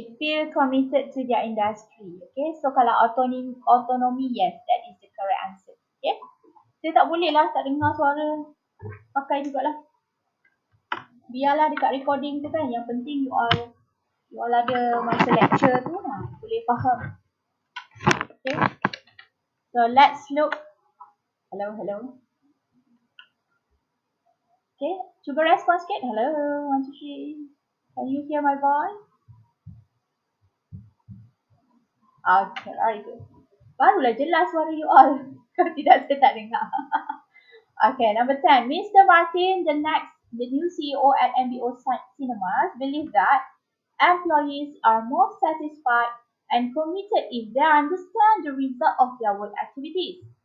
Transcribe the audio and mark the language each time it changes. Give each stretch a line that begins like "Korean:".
English: Feel committed to their industry. Okay, so kalau autonomy, yes, that is the correct answer.
Malay: Okay, saya tak boleh lah tak dengar suara. Pakai jugalah. Biarlah dekat recording tu kan. Yang penting you all ada masa lecture tu lah. Boleh faham.
English: Okay, so let's look. Hello, hello. Okay,
Malay: cuba respon sikit.
English: Hello, 1, 2, 3. Can you hear my voice? Okay, very good.
Malay: Barulah jelas suara you all. Kalau tidak, saya tak dengar.
English: Okay, number 10. Mr. Martin, the new CEO at MBO Cinemas, believes that employees are more satisfied and committed if they understand the result of their work activities.